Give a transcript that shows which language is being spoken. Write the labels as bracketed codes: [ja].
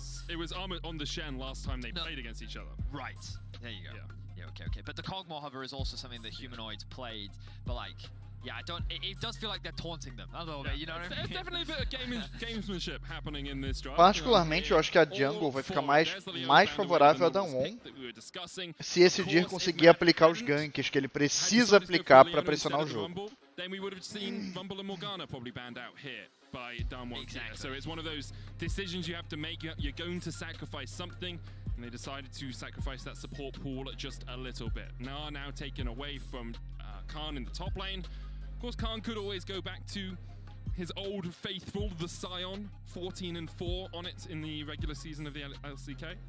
[en] it was armor on the Shen last time they played against each other. Right. There you go. Yeah. Okay. But the Cogmore hover is also something that humanoids played. But like, yeah, I don't. It does feel like they're taunting them a little bit. You know what I mean? There's definitely a bit of gamesmanship happening in this draft. [pt] Particularmente, eu acho que a jungle vai ficar mais favorável a Damwon se esse Dir conseguir aplicar os ganks que ele precisa aplicar para pressionar o jogo. [en] Then we would have seen Rumble and Morgana probably banned out here by Damwon. Exactly. So it's one of those decisions you have to make. You're going to sacrifice something, and they decided to sacrifice that support pool just a little bit. Now taken away from Khan in the top lane. Of course, Khan could always go back to his old faithful, the Scion, 14-4 on it in the regular season of the LCK.